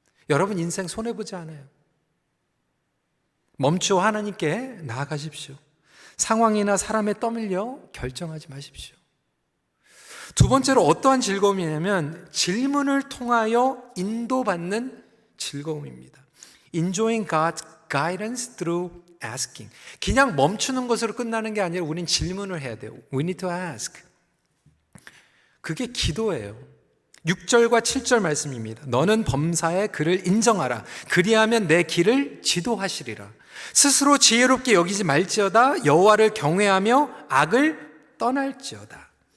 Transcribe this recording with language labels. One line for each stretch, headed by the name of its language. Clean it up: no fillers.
Korean: 여러분 인생 손해보지 않아요. 멈추어 하나님께 나아가십시오. 상황이나 사람에 떠밀려 결정하지 마십시오. 두 번째로 어떠한 즐거움이냐면 질문을 통하여 인도받는 즐거움입니다.
English: Enjoying God's guidance through asking.
Korean: 그냥 멈추는 것으로 끝나는 게 아니라 우린 질문을 해야 돼요.
English: We need to ask.
Korean: 그게 기도예요. 6절과 7절 말씀입니다. 너는 범사의 그를 인정하라. 그리하면 내 길을 지도하시리라. 스스로 지혜롭게 여기지 말지어다. 여호와를 경외하며 악을 떠날지어다.